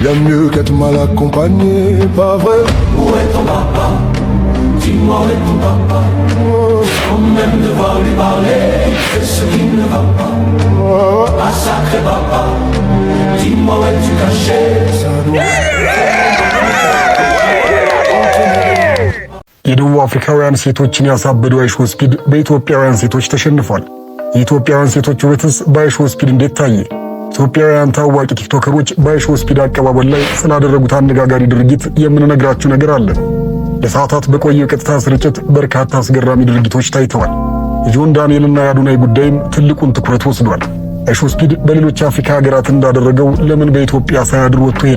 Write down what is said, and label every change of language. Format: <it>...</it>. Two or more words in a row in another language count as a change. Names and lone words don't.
<fr>Bien mieux qu'être mal accompagné, pas vrai? Où est ton papa? Dis-moi où est ton papa? Quand même devoir lui parler, c'est ce qui ne va pas. Ah sacré papa, dis-moi où es-tu caché?</fr> <am>የደቡብ አፍሪካውያን ሴቶችን ያሳበደው አይሾ ስፒድ በኢትዮጵያውያን ሴቶች ተሸንፏል። የኢትዮጵያውያን ሴቶች ውበትስ በአይሾ ስፒድ እንዴት ታየ? ኢትዮጵያውያን ታዋቂ ቲክቶከሮች በአይሾ ስፒድ አቀባበል ላይ ስላደረጉት አነጋጋሪ ድርጊት የምንነግራችሁ ነገር አለ። ለሰዓታት በቆየው ቀጥታ ስርጭት በርካታ አስገራሚ ድርጊቶች ታይተዋል። የጆን ዳንኤልና የአዶናይ ጉዳይም ትልቁን ትኩረት ወስዷል። አይሾ ስፒድ በሌሎች አፍሪካ ሀገራት እንዳደረገው ለምን በኢትዮጵያ ሳያድር ወጥቶ ሄደ?</am>